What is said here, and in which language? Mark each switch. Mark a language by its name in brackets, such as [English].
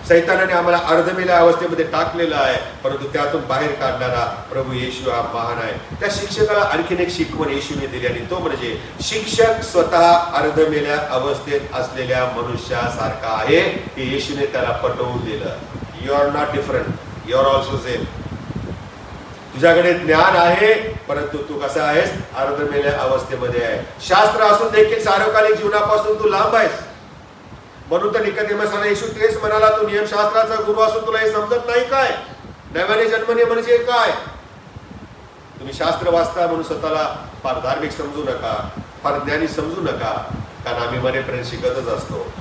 [Marathi] सैतानाने आम्हाला अर्धमेल्या अवस्थेमध्ये टाकलेलं आहे, परंतु त्यातून बाहेर काढणारा प्रभू येशू हा महान आहे. त्या शिक्षकाला आणखीन एक शिकवण येशूने दिली आणि तो म्हणजे शिक्षक स्वतः अर्धमेल्या अवस्थेत असलेल्या मनुष्यासारखा आहे हे येशूने त्याला पटवून दिलं. [English] You are not different, you are also same. [Marathi] तुझ्याकडे ज्ञान आहे, परंतु तू कसा आहेस? अर्धमेल्या अवस्थेमध्ये आहे. शास्त्र असून देखील सार्वकालिक जीवनापासून तू लांब आहेस. म्हणून तर निकोदेमसला येशू तेच म्हणाला, तू नियमशास्त्राचा गुरु असून तुला हे समजत नाही काय? नव्याने जन्मणे म्हणजे काय? तुम्ही शास्त्र वाचता म्हणून स्वतःला फार धार्मिक समजू नका, फार ज्ञानी समजू नका, कारण आम्ही मरेपर्यंत शिकतच असतो.